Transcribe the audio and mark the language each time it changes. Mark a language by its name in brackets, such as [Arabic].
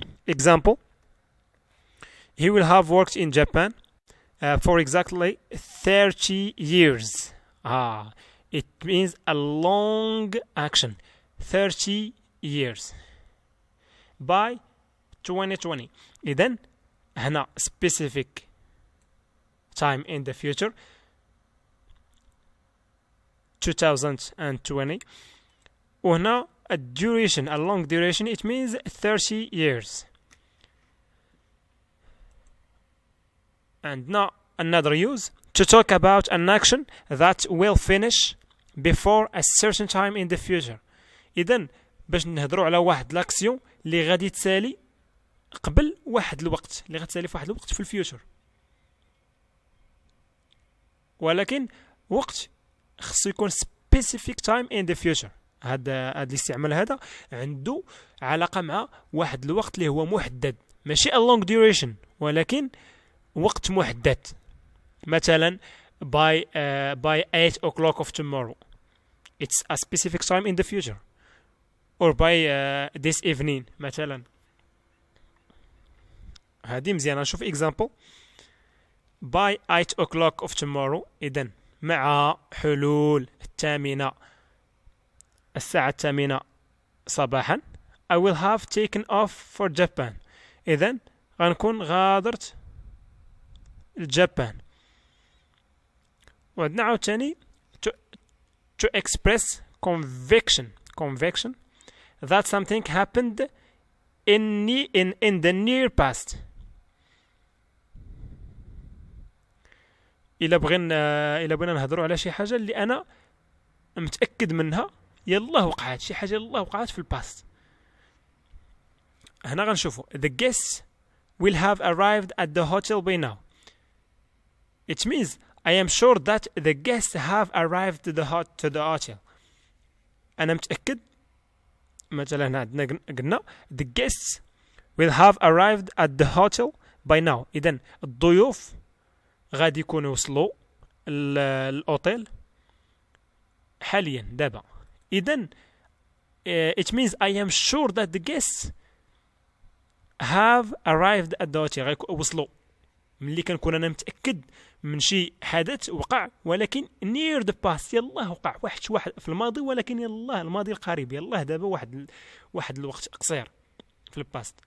[English] Example: he will have worked in Japan for exactly 30 years. It means a long action. 30 years. By 2020. [Arabic] إذن هنا [English] specific time in the future 2020. [Arabic] وهنا [English] a duration, a long duration, it means 30 years. And now another use to talk about an action that will finish before a certain time in the future. [Arabic] إذن باش نهضروا على واحد لاكسيون اللي غادي تسالي قبل واحد الوقت، اللي غتسالي في واحد الوقت في الفيوتشر، ولكن وقت خصو يكون [English] specific time in the future. [Arabic] هذا الاستعمال هذا عنده علاقة مع واحد الوقت اللي هو محدد، ماشي [English] a long duration [Arabic] ولكن وقت محدد. مثلا [English] by 8 o'clock of tomorrow, it's a specific time in the future. or by this evening [Arabic] مثلا. هذه مزيانة. نشوف [English] example by 8 o'clock of tomorrow. [Arabic] إذن مع حلول الساعة 8 صباحا [English] I will have taken off for Japan. [Arabic] إذن غنكون غادرت الجابان. وعندنا عاوتاني [English] to express conviction that something happened in the near past. [Arabic] الا بغينا نهضروا على شي حاجه اللي انا متاكد منها يلاه وقعت، شي حاجه يلاه وقعت في الباست. هنا غنشوفوا [English] the guests will have arrived at the hotel by now. It means I am sure that the guests have arrived to the hotel. [Arabic] أنا متأكد. مثلا هنا عندنا قلنا [English] the guests will have arrived at the hotel by now. [Arabic] إذن الضيوف غادي يكونوا وصلوا الأوتيل حاليا دابا. إذن [English] it means I am sure that the guests have arrived at the hotel. [Arabic] وصلوا ملي كنكون انا متاكد من شي حدث وقع ولكن [English] near the past، [Arabic] يلاه وقع واحد في الماضي ولكن يلاه الماضي القريب، يلاه دابا واحد الوقت قصير في الباست.